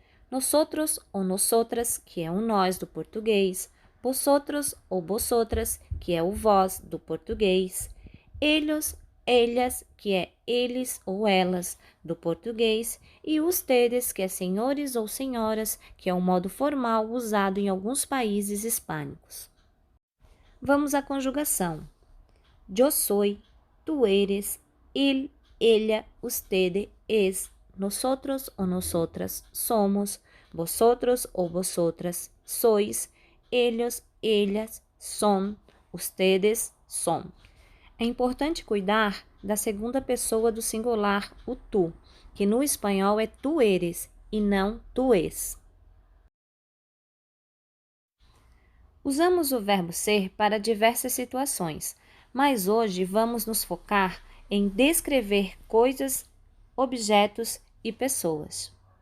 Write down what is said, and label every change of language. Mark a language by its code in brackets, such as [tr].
[pt] nosotros ou nosotras, que é o nós do português, vosotros ou vosotras, que é o vós do português, ellos, ellas, que é eles ou elas do português, e ustedes, que é senhores ou senhoras, que é o modo formal usado em alguns países hispânicos. Vamos à conjugação. [es] Yo soy, tú eres, él, ella, usted, es, nosotros o nosotras somos, vosotros o vosotras sois, ellos, ellas son, ustedes son. [pt] É importante cuidar da segunda pessoa do singular, o tu, que no espanhol é [es] tu eres [pt] e não tu és. Usamos o verbo ser para diversas situações, mas hoje vamos nos focar em descrever coisas, objetos e pessoas.